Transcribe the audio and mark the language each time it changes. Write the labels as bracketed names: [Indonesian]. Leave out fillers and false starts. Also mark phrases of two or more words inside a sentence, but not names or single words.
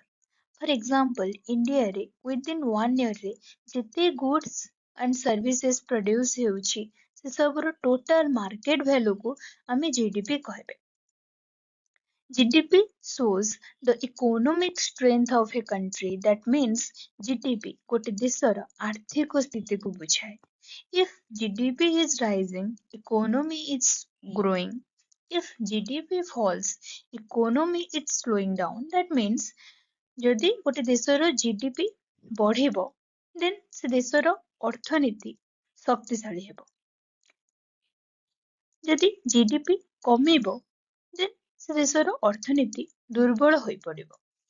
[English] For example, [Odia] India रे [English] within 1 year [Odia] रे ଜେତେ [English] goods and services produce [Odia] ହେଉଛି ସେ ସବୁର [English] total market value [Odia] କୁ ଆମେ GDP କହିବା. [English] GDP shows the economic strength of a country. That means [Odia] GDP ଗୋଟେ ଦେଶର ଆର୍ଥିକ ସ୍ଥିତିକୁ ବୁଝାଏ. [English] If GDP is rising, economy is growing. If GDP falls, economy is slowing down. That means [Odia] ଯଦି ଗୋଟେ ଦେଶର GDP ବଢିବ, then ସେ ଦେଶର ଅର୍ଥନୀତି ଶକ୍ତିଶାଳୀ ହେବ. ଯଦି GDP କମିବ, then ସେ ଦେଶର ଅର୍ଥନୀତି ଦୁର୍ବଳ ହୋଇପଡିବ.